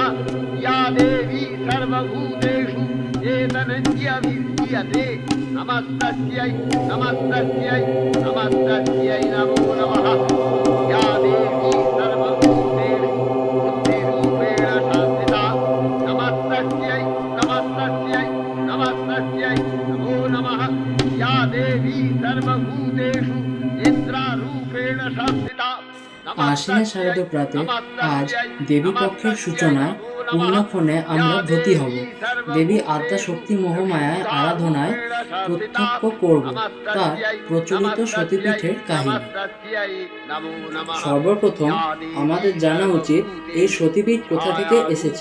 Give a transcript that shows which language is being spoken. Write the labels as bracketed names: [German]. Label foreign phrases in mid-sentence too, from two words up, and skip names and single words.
[Sanskrit] या देवी सर्वभूतेषु चेतनञ्जविद्यते नमस्तस्यै नमस्तस्यै नमस्तस्यै नमो नमः या देवी सर्वभूतेषु बुद्धिरूपेण संस्थिता नमस्तस्यै नमस्तस्यै नमस्तस्यै नमो नमः या देवी सर्वभूतेषु इंद्रारूपेण संस्थिता [Bangla] আশ্বিনের শারদ প্রাতে আজ দেবী পক্ষের সূচনায় পুণ্যক্ষণে আমরা ব্রতী হব। দেবী আদ্যা শক্তি মোহমায়ায় আরাধনায় প্রত্যক্ষ করব তার প্রচলিত সতীপীঠের কাহিনী। সর্বপ্রথম আমাদের জানা উচিত এই সতীপীঠ কোথা থেকে এসেছে।